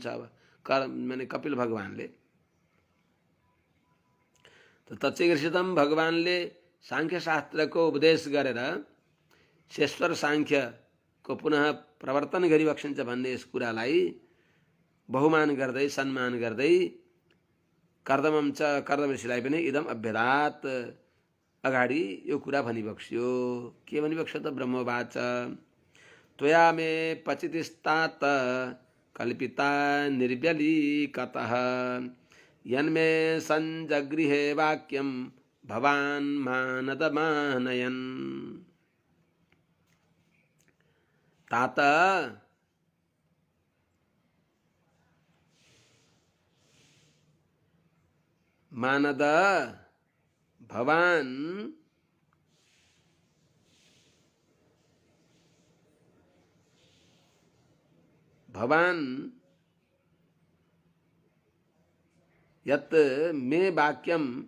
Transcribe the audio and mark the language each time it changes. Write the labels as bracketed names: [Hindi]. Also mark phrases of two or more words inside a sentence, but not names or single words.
[Nepali] अब माने कपिल भगवानले तच्चिकीर्षितम भगवानले सांख्य शास्त्रको उपदेश गरेर शेश्वर सांख्यको पुनः प्रवर्तन गरिबक्सिन्छ भन्ने यस कुरालाई बहुमान गर्दै सम्मान गर्दै [Sanskrit] कर्दमम च [Nepali] कर्दम ऋषिलाई पनि [Sanskrit] इदम अभ्यदात [Nepali] अगाडि यो कुरा भनिबक्स्यो। के भनिबक्स्यो त [Sanskrit] ब्रह्मवाच त्वया मे पचितिस्तात कल्पिता निर्व्यलीकतः यन्मे संजगृहे वाक्यम भवान् मानदमानयन्। तात मानद भवान् भवान् यत् मे वाक्यं